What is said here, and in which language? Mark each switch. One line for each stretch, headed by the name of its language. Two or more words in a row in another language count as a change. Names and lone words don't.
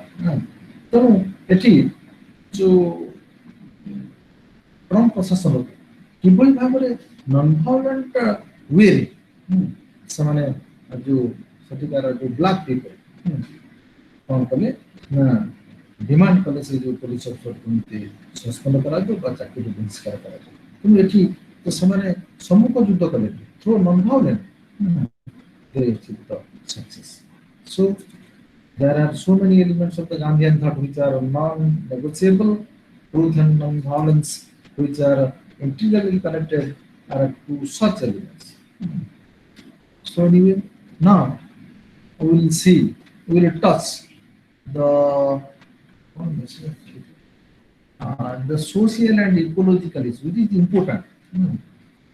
Odia: ତେଣୁ ଏଠି ଯୋଉ ଟ୍ରମ୍ପ ପ୍ରଶାସନକୁ କିଭଳି ଭାବରେ non-violent ୱେରେ ସେମାନେ ଯୋଉ ସେଠିକାର ଯୋଉ
English: black people
Odia: କ'ଣ କଲେ ନା ଡିମାଣ୍ଡ କଲେ ସେ ଯୋଉ
English: police officer
Odia: କେମିତି ସସ୍ପେଣ୍ଡ କରାଯାଉ ବା ଚାକିରି ବହିଷ୍କାର କରାଯାଉ। କିନ୍ତୁ ଏଠି ତ ସେମାନେ ସମ୍ମୁଖ ଯୁଦ୍ଧ କଲେ
English: through non-violent they achieved the success. So there are so many elements of the Gandhian thought which are non-negotiable. Truth and non-violence, which are integrally connected, are to such elements. So anyway, now we will see, we will touch the social and ecological issues, which is important.